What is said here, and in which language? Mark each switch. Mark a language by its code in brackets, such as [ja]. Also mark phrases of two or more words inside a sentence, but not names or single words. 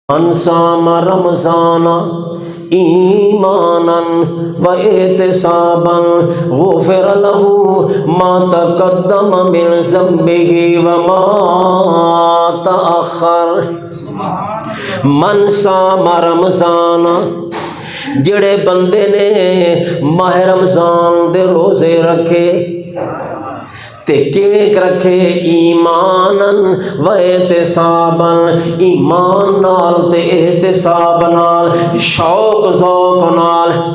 [ar] من صام رمضان ایمانا و احتسابا غفر له ما تقدم من ذنبه وما تأخر۔ من صام رمضان، [pa] جڑے بندے نے ماہ رمضان دے روزے رکھے تے کیویں رکھے، [ar] ایمانن و احتسابن، [pa] ایمان نال تے احتساب نال، شوق ذوق نال،